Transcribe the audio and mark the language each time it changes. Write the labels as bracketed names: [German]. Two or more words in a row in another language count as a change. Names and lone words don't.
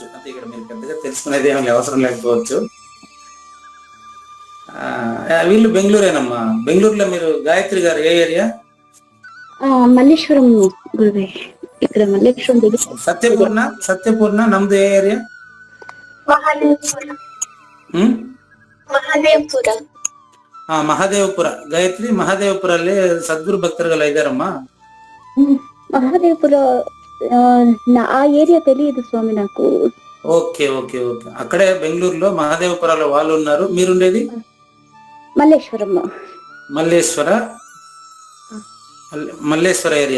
[Telugu] అంటే ఇక్కడ మీరు పెద్దగా తెలుసుకునేది ఏమి అవసరం లేకపోవచ్చు. వీళ్ళు బెంగళూరేనమ్మా. బెంగళూరులో మీరు గాయత్రి గారు ఏ ఏరియా? మల్లేశ్వరం గురువే. ఇక్కడ మల్లేశ్వరం దగ్గర సత్యపూర్ణ నమ్దు ఏ ఏరియా? [Kannada] ಮಹದೇವಪುರ. ಗಾಯತ್ರಿ ಮಹದೇವಪುರಲ್ಲಿ ಸದ್ಗುರು ಭಕ್ತರುಗಳು ಇದ್ದಾರಮ್ಮ. [Telugu] మహాదేవపుర ఆ ఏరియా తెలియదు స్వామి నాకు. [English] okay okay okay. [Telugu] అక్కడే బెంగళూరులో మహదేవపురాలో వాళ్ళు ఉన్నారు. మీరుండేది మల్లేశ్వర ఏరియా.